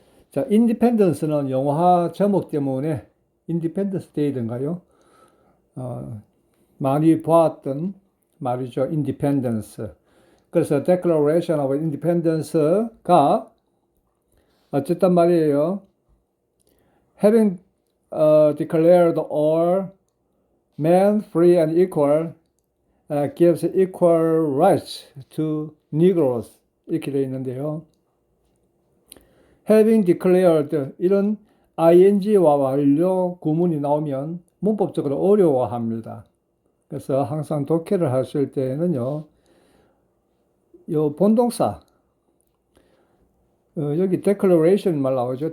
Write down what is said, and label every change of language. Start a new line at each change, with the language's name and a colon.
Korean: 자, Independence는 영화 제목 때문에 Independence Day든가요? 많이 보았던 말이죠. Independence. 그래서 Declaration of Independence가 어쨌든 말이에요.
English: Having declared all men free and equal gives equal rights to Negroes
Korean: 이렇게 되어 있는데요. Having declared 이런 ing와 완료 구문이 나오면 문법적으로 어려워합니다. 그래서 항상 독해를 하실 때는요, 요 본동사, 여기 declaration 말 나오죠.